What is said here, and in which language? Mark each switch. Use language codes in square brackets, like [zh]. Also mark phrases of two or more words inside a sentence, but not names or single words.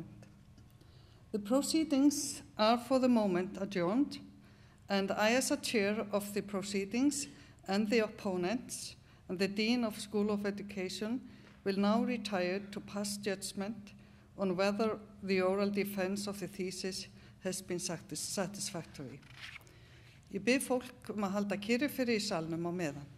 [en] The proceedings are for the moment adjourned, and I, as a chair of the proceedings and the opponents, and the Dean of School of Education, will now retire to pass judgment on whether the oral defense of the thesis has been satisfactory. [is] Ég bið fólk að halda kyrru fyrir í salnum á meðan.